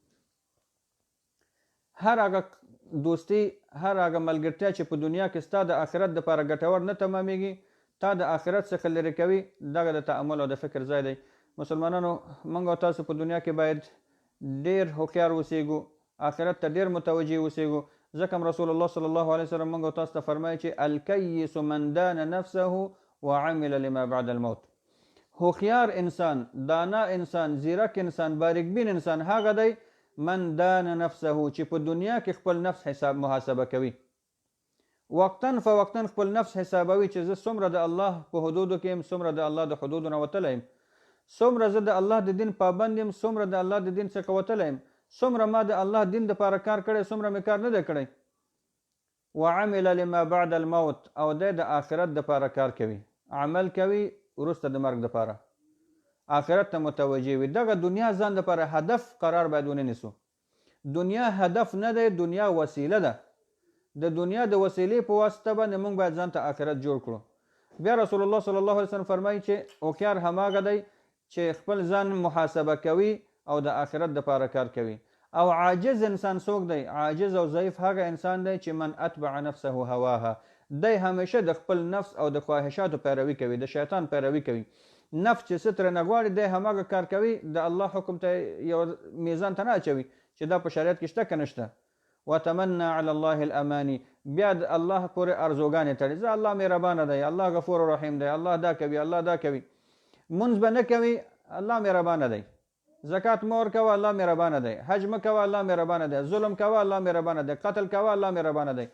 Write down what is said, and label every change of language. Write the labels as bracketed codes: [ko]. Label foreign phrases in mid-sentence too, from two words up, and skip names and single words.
[ps] هر هغه دوستي، هر هغه ملګرتیا چې په دنیا کې ستا د آخرت دپاره ګټور نه تمامیږي، تا د آخرت څخه لرې کوي، دغه د تأمل او د فکر ځای دی. مسلمانانو موږ او تاسو په دنیا کې باید ډېر هوښیار اوسیږو، آخرت ته ډېر متوجه اوسیږو. ځکه هم رسول الله [ar] صلی الله علیه وسلم [ps] موږ او تاسو ته فرمایي چې [ar] الکیس من دان نفسه وعمل لما بعد الموت. [ps] هوښیار انسان، دانا انسان، زیرک انسان، باریکبین انسان هغه دی [ar] من دان نفسه [ps] چې په دنیا کې خپل نفس حساب محاسبه کوي، [ar] وقتاً فوقتاً [ps] خپل نفس حسابوي چې زه څومره د الله په حدودو کې یم، څومره د الله د حدودو نه وتلی یم، څومره زه د الله د دین پابند یم، څومره د الله د دین څخه وتلی یم، څومره ما د الله دین دپاره کار کړی، څومره مې کار نه دی کړی. [ar] وعمل لما بعد الموت [ps] او د آخرت دپاره کار کوي، عمل کوي وروسته د مرګ دپاره، آخرت ته متوجه وي. دغه دنیا ځان دپاره هدف قرار باید ونیسو. دنیا هدف نه دی، دنیا وسیله ده. د دنیا د وسیلې په واسطه باندې موږ باید ځان ته آخرت جوړ کړو. بیا رسول الله [ar] صلی الله علیه وسلم [ps] فرمایي چې هوښیار هماغه دی چې خپل ځان محاسبه کوي او د آخرت دپاره کار کوي. او عاجز انسان څوک دی؟ عاجز او ضعیف هغه انسان دی چې [ar] من اتبع نفسه هواها، [ps] دی همیشه د خپل نفس او د خواهشاتو پیروي کوي، د شیطان پیروي کوي. نفس چې څه ترې نه غواړي دی هماغه کار کوي، د الله حکم ته یو میزان ته نه اچوي چې دا په شریعت کې شته که نشته. [ar] وتمنى على الله الاماني، [ps] بیا د الله پورې ارزوګانې تړي، زه الله مهربانه دی، الله غفور رحیم دی، الله دا کوي، الله دا کوي. منځ به نه کوي، الله مهربانه دی. زکات مور کوه، الله مهربانه دی. حج مه کوه، الله مهربانه دی. ظلم کوه، الله مهربانه دی. قتل کوه، الله مهربانه دی.